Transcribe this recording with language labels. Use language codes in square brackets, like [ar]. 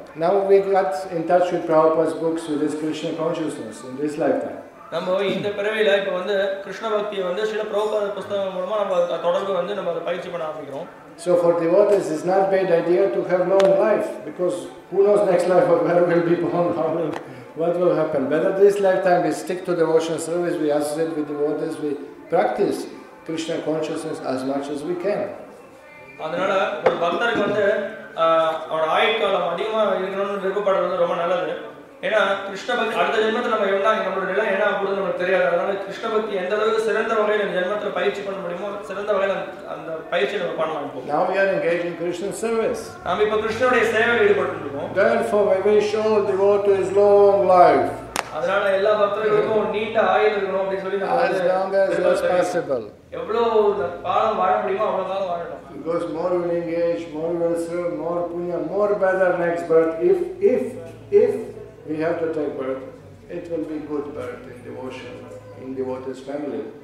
[en] Now we got in touch with Prabhupada's books with this Krishna consciousness in this lifetime. [ta] நம்ம இந்த பிறவியில இப்ப வந்து கிருஷ்ண பக்தியை வந்து சில பிரபுபாத புத்தகம் மூலமா நம்ம தொடர்ந்து வந்து நம்ம அதை பயிற்சி பண்ண ஆரம்பிக்கிறோம். [en] So for devotees it's not a bad idea to have long life, because who knows next life where we'll be born, what will happen. Better this lifetime we stick to devotional service, we associate with devotees, we practice Krishna consciousness as much as we can. [ta] அதனால ஒரு பக்தருக்கு வந்து அவரோட ஆயுட்காலம் அதிகமா இருக்கணும்னு விருப்பப்படுறது ரொம்ப நல்லது. ஏன்னா கிருஷ்ண பக்தி அடுத்த ஜென்மத்தில் நம்ம என்ன நம்மளோட நிலை என்ன ஆகுதுன்னு நமக்கு தெரியாது. அதனால கிருஷ்ண பக்தி எந்த அளவுக்கு சிறந்த வகையில் இந்த ஜென்மத்தில் பயிற்சி பண்ண முடியுமோ சிறந்த வகையில் அந்த பயிற்சி நம்ம பண்ணலாம் இப்போ. [en] Now we are engaged in Krishna service. [ta] நாம இப்போ கிருஷ்ணனுடைய சேவையில் ஈடுபட்டுருக்கோம். [en] Therefore we will show devotees long life. [ta] அதனால எல்லா பக்தர்களுக்கும் நீண்ட ஆயுள் இருக்கணும் அப்படி சொல்லி நம்ம [en] As long as is possible. [ta] எவ்வளவு காலம் வாழ முடியுமோ அவ்வளவு காலம் வாழணும். [en] Because more we will engage, more we will serve, more punya, more better next birth. If we have to take birth, it will be good birth in devotion, in devotees family.